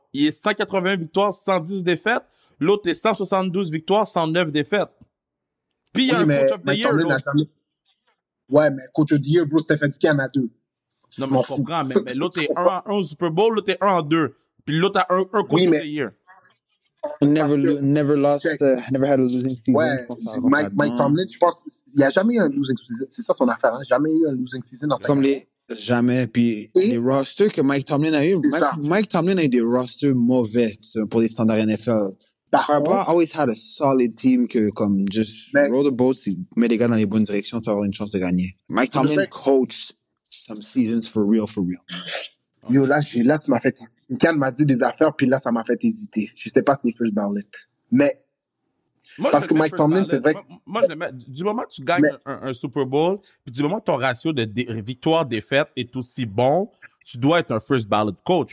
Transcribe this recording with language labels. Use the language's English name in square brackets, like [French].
[French] Il est 181 victoires, 110 défaites. L'autre est 172 victoires, 109 défaites. Puis il y a un Coach of the Year. Ouais, mais Coach of the Year, bro, Stefanski en a 2. Non, mais je comprends. Mais l'autre est 1 en 1 au Super Bowl, l'autre est 1 en 2. Puis l'autre a un Coach of the Year. [English] Never had a losing season. [French] Ouais, Mike Tomlin, je pense qu'il n'y a jamais eu un losing season. C'est ça son affaire, hein? Jamais eu un losing season dans sa carrière. Jamais. Puis les rosters que Mike Tomlin a eu, Mike Tomlin a eu des rosters mauvais pour les standards NFL. Harbaugh [English] always had a solid team [French] que comme [English] just roll the boat, [French] met les gars dans les bonnes directions, tu vas avoir une chance de gagner. [English] Mike Tomlin coached some seasons for real. [French] Yo, là, tu m'as fait hésiter. Ikan m'a dit des affaires, puis là, ça m'a fait hésiter. Je sais pas si c'est first ballot. Mais, parce que Mike Tomlin, c'est vrai que... Moi, je le mets. Du moment que tu gagnes un Super Bowl, puis du moment que ton ratio de victoire-défaite est aussi bon, tu dois être un first ballot coach.